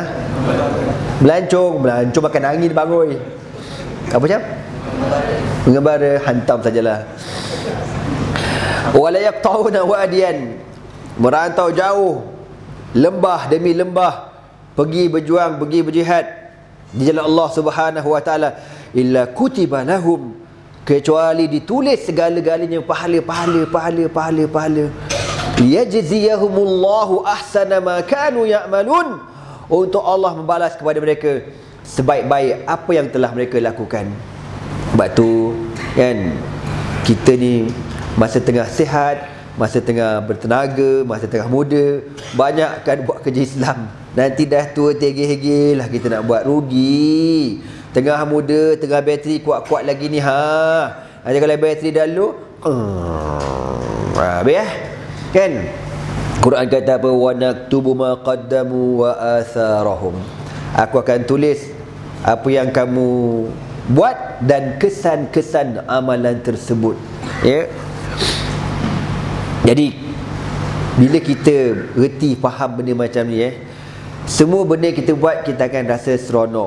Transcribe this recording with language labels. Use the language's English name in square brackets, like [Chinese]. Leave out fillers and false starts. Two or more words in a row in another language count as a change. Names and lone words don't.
[Malay] Melancong makan angin bangoi. Apa macam? Mengembara, hantam sajalah. [Arabic] ولا يقطعون واديا, [Malay] merantau jauh, lembah demi lembah, pergi berjuang, pergi berjihad di jalan Allah [Arabic] سبحانه وتعالى, إلا كتب لهم, [Malay] kecuali ditulis segala-galanya pahala. [Arabic] ليجزيهم الله أحسن ما كانوا يعملون, [Malay] untuk Allah membalas kepada mereka sebaik-baik apa yang telah mereka lakukan. Sebab tu kan, kita ni masa tengah sihat, masa tengah bertenaga, masa tengah muda, banyakkan buat kerja Islam. Nanti dah tua tegih-hegih lah kita nak buat, rugi. Tengah muda, tengah bateri kuat-kuat lagi ni, Ada kalau bateri dah low, kan? Quran kata apa? [Arabic] ونكتب ما قدموا وآثارهم. [Malay] Aku akan tulis apa yang kamu buat dan kesan-kesan amalan tersebut. Ya. Jadi bila kita reti faham benda macam ni, semua benda kita buat kita akan rasa seronok.